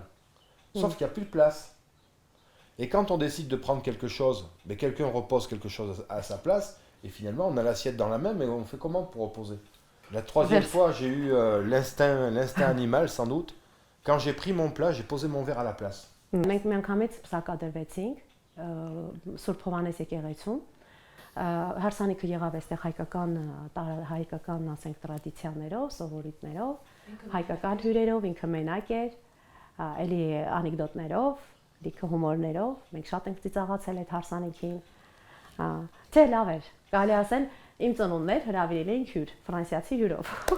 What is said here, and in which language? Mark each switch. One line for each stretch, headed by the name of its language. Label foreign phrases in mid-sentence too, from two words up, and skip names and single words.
French: Sauf qu'il n'y a plus de place. Et quand on décide de prendre quelque chose, ben, quelqu'un repose quelque chose à sa place, et finalement, on a l'assiette dans la main, mais on fait comment pour reposer? La troisième fois, j'ai eu l'instinct animal, sans doute. Quand j'ai pris mon plat, j'ai posé mon verre à la place.
Armenian: Մենք միանգամից պսակադրվեցինք Սուրբ Հովհաննես եկեղեցում։ Հարսանիքը եղավ այստեղ հայկական, ասենք, տրադիցիաներով, սովորույթներով, հայկական հյուրերով, ինքը մենակ էր, էլի անեկդոտներով, լիքը հումորներով։ Մենք շատ ենք ծիծաղացել այդ հարսանիքին։ Չէ, լավ էր։ Կարելի ասել, իմ ծնունդներ հրավիրել էին հյուր, ֆրանսիացի հյուրով։